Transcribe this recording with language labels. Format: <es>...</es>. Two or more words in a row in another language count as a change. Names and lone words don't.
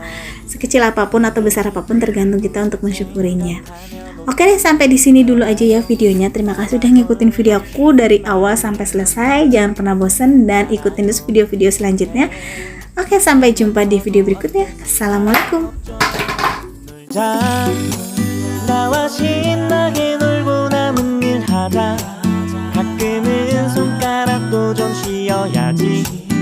<id>Sekecil apapun atau besar apapun tergantung kita untuk mensyukurinya. Oke deh, sampai di sini dulu aja ya videonya. Terima kasih udah ngikutin video aku dari awal sampai selesai. Jangan pernah bosan dan ikutin terus video-video selanjutnya. Oke, sampai jumpa di video berikutnya. Assalamualaikum.</id> <ko>나와 신나게 놀고 남은 일 하자. 가끔은 손가락도 좀 쉬어야지.</ko>